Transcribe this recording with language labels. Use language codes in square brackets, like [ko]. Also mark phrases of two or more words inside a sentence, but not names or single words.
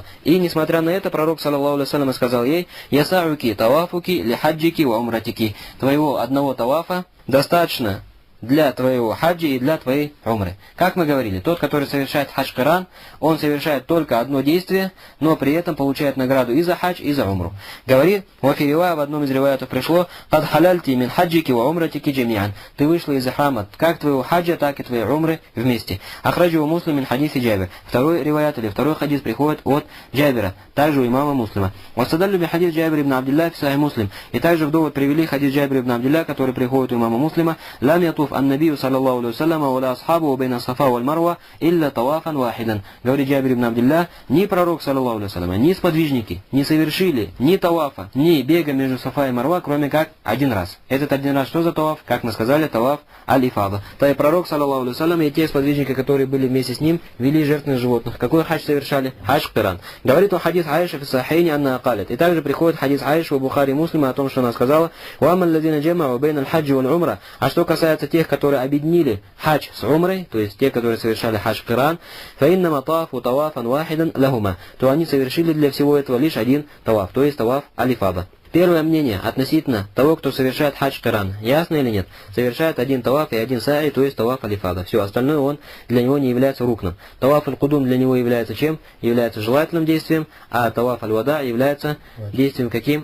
[ru] И несмотря на это, пророк [ar] صلى الله عليه وسلم [ru] сказал ей: [ar] «يسعك طوافك لحجك وعمرتك». [ru] Твоего одного тавафа достаточно для твоего хаджи и для твоей умры. Как мы говорили, тот, который совершает хадж киран, он совершает только одно действие, но при этом получает награду и за хадж, и за умру. Говорит, вафирива, в одном из риваятов пришло: [ar] «قد حللت من حجك وعمرتك جميعا». [ru] Ты вышла из ихрама как твоего хаджа, так и твоей умры вместе. [ar] أخرجه مسلم من حديث جابر. [ru] Второй риваят или второй хадис приходит от Джабира, также у имама Муслима. [ar] واستدلوا بحديث جابر بن عبد الله في صحيح مسلم. [ru] И также в довод привели хадис Джабир ибн Абдилля, который приходит у имама Муслима: [ar] «لم يطف النبي صلى الله عليه وسلم وأصحابه بين الصفا والمروة إلا طوافا واحدا». [ru] Говорит Джабир ибн Абдилля, ни пророк [ar] صلى الله عليه وسلم, [ru] ни сподвижники не совершили ни тавафа, ни бега между сафа и марва, кроме как один раз. Этот один раз что за таваф? Как мы сказали, [ar] طواف الإفاضة. [ru] То есть пророк [ar] صلى الله عليه وسلم [ru] и те сподвижники, которые были вместе с ним, вели жертвенных животных. Какой хадж совершали? Хадж киран. Говорит он [ar] حديث عائشة في الصحيحين أنها قالت. [ru] И также приходит хадис Аиша у Бухари и Муслима о том, что она сказала: [ar] «وأما الذين جمعوا بين الحج والعمرة». [ru] А что касается тех, которые объединили хадж с умрой, то есть те, которые совершали хадж киран, [ar] فإنما طافوا طوافا واحدا لهما, [ru] то они совершили для всего этого лишь один таваф, то есть [ar] طواف الإفاضة. [ru] Первое мнение относительно того, кто совершает хадж киран. Ясно или нет? Совершает один таваф и один са'и, то есть [ar] طواف الإفاضة. [ru] Все, остальное он для него не является рукном. [ar] طواف القدوم [ru] для него является чем? Является желательным действием, а [ar] طواف الوداع [ru] является действием каким?